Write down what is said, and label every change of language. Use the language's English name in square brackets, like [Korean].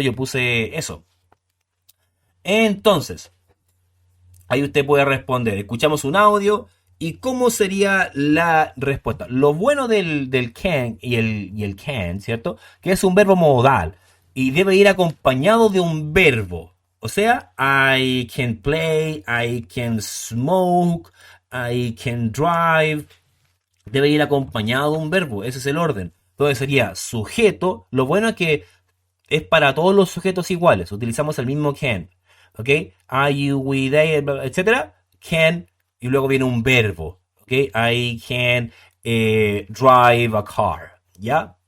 [Spanish] Yo puse eso. Entonces, ahí usted puede responder. Escuchamos un audio y cómo sería la respuesta. Lo bueno del can y el can, ¿cierto? Que es un verbo modal y debe ir acompañado de un verbo. O sea, [English] I can play, I can smoke, I can drive. [Spanish] Debe ir acompañado de un verbo. Ese es el orden. Entonces sería sujeto. Lo bueno es que es para todos los sujetos iguales. Utilizamos el mismo can. [English] ¿Ok? Are you with they, etcétera? Can. [Spanish] Y luego viene un verbo. ¿Ok? [English] I can drive a car. [Spanish] ¿Ya?